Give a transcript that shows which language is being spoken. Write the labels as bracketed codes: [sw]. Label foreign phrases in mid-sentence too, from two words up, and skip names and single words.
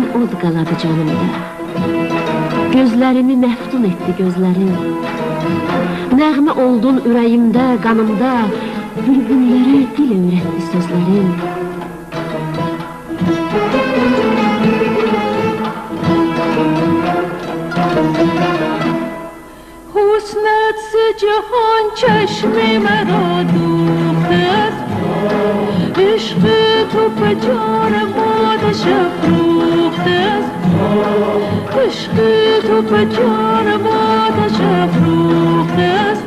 [az] ad qaladı canımda. Gözlərimi məftun etdi gözlərin. Nəğmə oldun ürəyimdə, qanımda. Bülbüllərə dil öyrətdi sözlərin. [fa] حسنت ز جهان چشم مرا دوخته است، عشق تو به جان مادش افروخته است، عشق تو به جان مادش افروخته است.